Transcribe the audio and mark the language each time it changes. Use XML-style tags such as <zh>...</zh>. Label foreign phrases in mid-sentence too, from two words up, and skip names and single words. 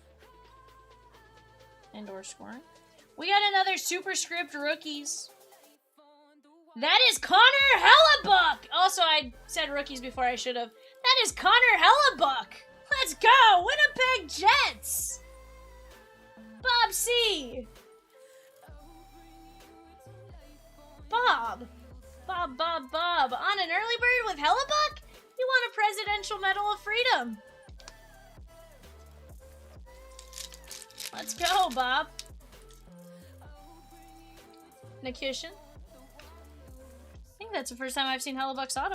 <en>And/or scoring. We got another Superscript rookies. That is Connor Hellebuck! Also, I said rookies before I should have. That is Connor Hellebuck! Let's go! Winnipeg Jets! Bob C! Bob! Bob. On an early bird with Hellebuck? You want a Presidential Medal of Freedom. Let's go, Bob. Nikishin. I think that's the first time I've seen Hellebuck's auto.</en>